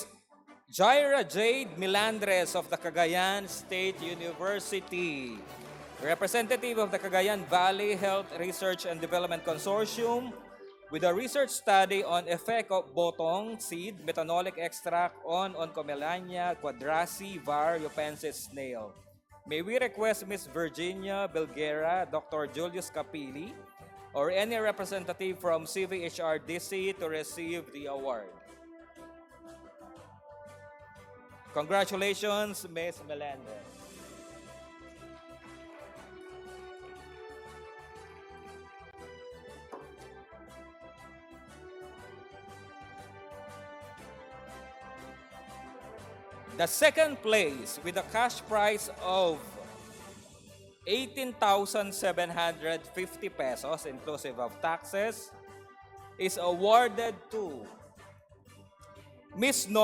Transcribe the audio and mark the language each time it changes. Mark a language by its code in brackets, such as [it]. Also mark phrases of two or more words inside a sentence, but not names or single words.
[en] Jaira Jade Milandres of the Cagayan State University, representative of the Cagayan Valley Health Research and Development Consortium, with a research study on effect of botong seed methanolic extract on Oncomelania quadrasi var. Yupensis snail. May we request Ms. Virginia Belguera, Dr. Julius Capili, or any representative from CVHRDC to receive the award. Congratulations, Ms. Melendez. The second place with a cash prize of 18,750 pesos inclusive of taxes is awarded to Ms.